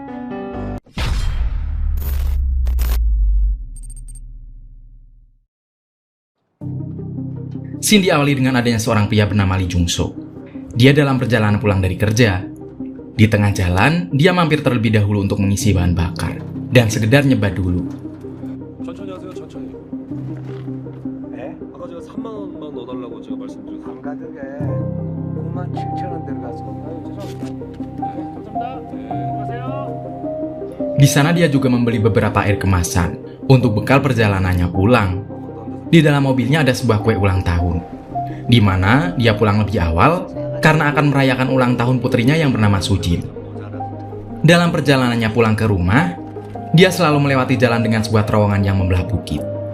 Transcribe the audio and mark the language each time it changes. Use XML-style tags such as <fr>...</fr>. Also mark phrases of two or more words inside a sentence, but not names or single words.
<id>Scene diawali dengan adanya seorang pria bernama Lee Jung-so. Dia dalam perjalanan pulang dari kerja. Di tengah jalan, dia mampir terlebih dahulu untuk mengisi bahan bakar dan sekedar nyebat dulu.</id> <ko>천천히 하세요, 천천히. 네? 아까 제가 3만 원만 넣어달라고 제가 말씀드렸어요. 안 가득해. 9만 7천 원 들어가서. 아유, 죄송합니다. 감사합니다. 네, 안녕하세요.</ko> <id>Di sana dia juga membeli beberapa air kemasan untuk bekal perjalanannya pulang. Di dalam mobilnya ada sebuah kue ulang tahun, di mana dia pulang lebih awal karena akan merayakan ulang tahun putrinya yang bernama Sujin. Dalam perjalanannya pulang ke rumah, dia selalu melewati jalan dengan sebuah terowongan yang membelah bukit.</id>